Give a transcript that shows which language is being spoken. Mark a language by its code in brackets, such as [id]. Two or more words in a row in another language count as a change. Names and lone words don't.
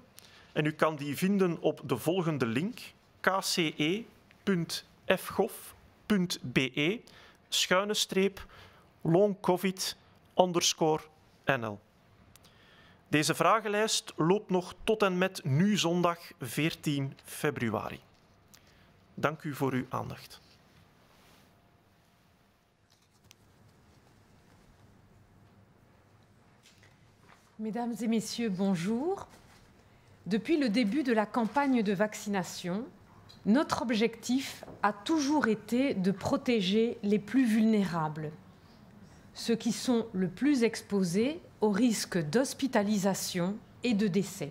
[nl] En u kan die vinden op de volgende link: kce.fgof.be/longcovid_NL. Deze vragenlijst loopt nog tot en met nu zondag 14 februari. Dank u voor uw aandacht. [fr] Mesdames et messieurs, bonjour. Depuis le début de la campagne de vaccination, notre objectif a toujours été de protéger les plus vulnérables, ceux qui sont le plus exposés au risque d'hospitalisation et de décès.